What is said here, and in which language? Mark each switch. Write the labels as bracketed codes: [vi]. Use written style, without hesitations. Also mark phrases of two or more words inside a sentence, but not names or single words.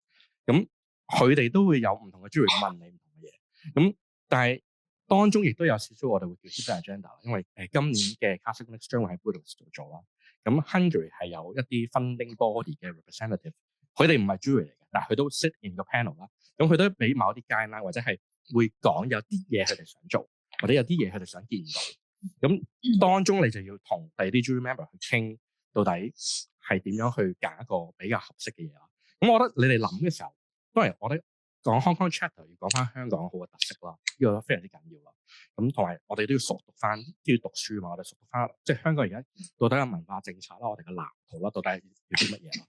[yue] 咁佢哋都會有唔同嘅 jury 問你唔同嘅嘢，咁但係當中亦都有少少我哋會叫 [en] hidden agenda [yue] 啦，因為今年嘅 Castlenex 將會喺 Budapest 度做啦。咁 Hungary 係有一啲 [en] funding body [yue] 嘅 representative， 佢哋唔係 jury 嚟嘅，但係佢都 [en] sit in [yue] 個 panel 啦。咁佢都俾某啲 guideline，或者係會講有啲嘢佢哋想做，或者有啲嘢佢哋想見到。咁當中你就要同第二啲 [en] jury member [yue] 去傾，到底係點樣去揀一個比較合適嘅嘢啦。咁我覺得你哋諗嘅時候，當然我覺得講 Hong Kong chapter 要講翻香港好嘅特色啦，呢個都非常之緊要啦。咁同埋我哋都要熟讀翻，都要讀書嘛。我哋熟讀翻，即係香港而家到底嘅文化政策啦，我哋嘅藍圖啦，到底要啲乜嘢啦？